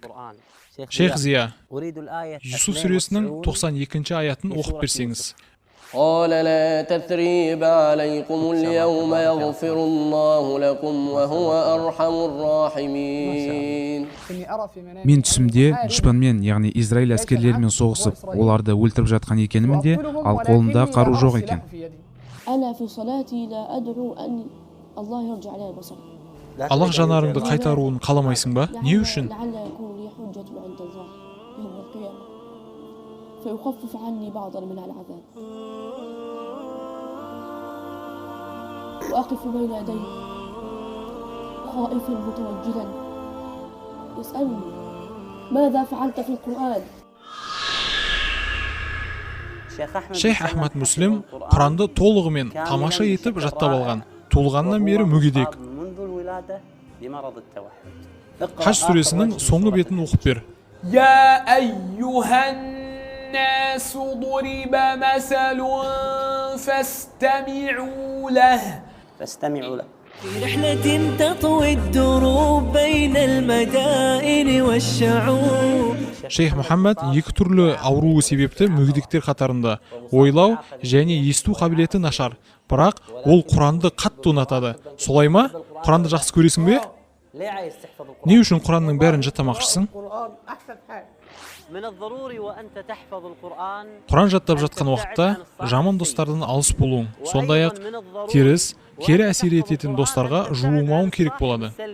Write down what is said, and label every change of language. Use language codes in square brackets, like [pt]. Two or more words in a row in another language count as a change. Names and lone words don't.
[kk] Шейх Зия, Юсуф сүресінің 92-ші аятын оқып берсеңіз. [ar] قال لا تثريب عليكم اليوم يغفر الله لكم وهو أرحم الراحمين. [kk] Мен түсімде дұшпанмен, яғни Израиль әскерлерімен соғысып, оларды өлтіріп жатқан екенімін де, ал қолымда қару жоқ екен. Аллах жанарыңды қайтаруын қаламайсың ба? Не үшін? [ar] فيخفف عني بعضا من العذاب وأقف بين يديه خائفا متوجلا يسألني ماذا فعلت في القرآن. [kk] Шейх Ахмад Муслим Құранды толығымен тамаша етіп жаттап алған. Туылғаннан бері мүгедек. Хаж сүресінің соңғы бетін оқып бер. [ar] يا أيها الناس ضرب مثل فاستمعوا له. في رحلة تطوي الدروب بين المدائن والشعوب. [kk] Шейх Мұхаммад екі түрлі ауруы себепті мүгедектер қатарында. Ойлау және есту қабілеті нашар. Бірақ ол Құранды қатты ұнатады. Солай ма? Құранды жақсы көресің бе? Не үшін Құранның бәрін жаттамақшысың? Құран жаттап жатқан уақытта жаман достардан алыс болуың, сондай-ақ теріс, кері әсер ететін достарға жуылмауың керек болады.